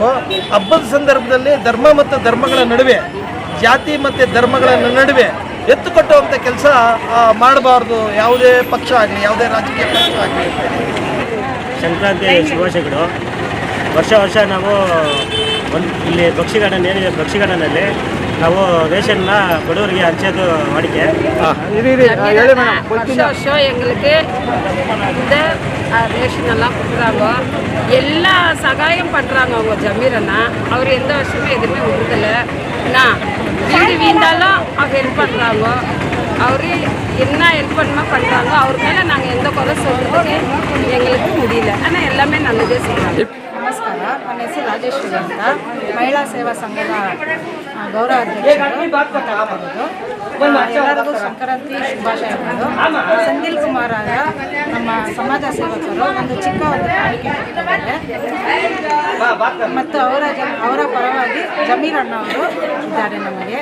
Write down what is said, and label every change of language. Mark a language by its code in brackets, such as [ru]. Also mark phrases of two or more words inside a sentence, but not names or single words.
[kn] ಹಬ್ಬದ ಸಂದರ್ಭದಲ್ಲಿ ಧರ್ಮ ಮತ್ತು ಧರ್ಮಗಳ ನಡುವೆ, ಜಾತಿ ಮತ್ತು ಧರ್ಮಗಳ ನಡುವೆ ಎತ್ತು ಕಟ್ಟುವಂಥ ಕೆಲಸ ಮಾಡಬಾರ್ದು ಯಾವುದೇ ಪಕ್ಷ ಆಗಲಿ, ಯಾವುದೇ ರಾಜಕೀಯ ಪಕ್ಷ ಆಗಲಿ. ಸಂಕ್ರಾಂತಿ ಶುಭಾಶಯಗಳು. ವರ್ಷ ನಾವು ಇಲ್ಲಿ ಬಕ್ಷಿಗಾರ್ಡನಲ್ಲಿ ನಾವು ರೇಷನ್ನ ಬಡವರಿಗೆ ಹಂಚೋದು ವಾಡಿಕೆ. [ta] வருஷம் எங்களுக்கு இந்த ரேஷன் எல்லாம் கொடுக்குறாங்க. எல்லா சகாயம் பண்ணுறாங்க அவங்க ஜமீரண்ணா. அவர் எந்த வருஷமும் எதுவுமே விடுறதில்ல. வீடு வீண்டாலும் அவங்க ஹெல்ப் பண்ணுறாங்க. அவர் என்ன ஹெல்ப் பண்ணுறாங்க. அவர் மேலே நாங்கள் எந்த குறை சொல்கிறதுக்கு எங்களுக்கு முடியல. ஆனால் எல்லாமே நல்லதே செய்கிறாங்க. [kn] ನಮಸ್ಕಾರ, ನನ್ನ ಹೆಸರು ರಾಜೇಶ್ವರಿ ಅಂತ, ಮಹಿಳಾ ಸೇವಾ ಸಂಘದ ಗೌರವಾಧ್ಯಕ್ಷರು. ಎಲ್ಲರಿಗೂ ಸಂಕ್ರಾಂತಿ ಶುಭಾಶಯಗಳು. ಸೆಂದಿಲ್ ಕುಮಾರ್ ನಮ್ಮ ಸಮಾಜ ಸೇವಕರು ಒಂದು ಚಿಕ್ಕ ಕಾಣಿಕೆ ಕೊಟ್ಟಿದ್ದಾರೆ ಮತ್ತು ಅವರ ಪರವಾಗಿ ಜಮೀರ್ ಅಣ್ಣ ಅವರು ಇದ್ದಾರೆ ನಮಗೆ.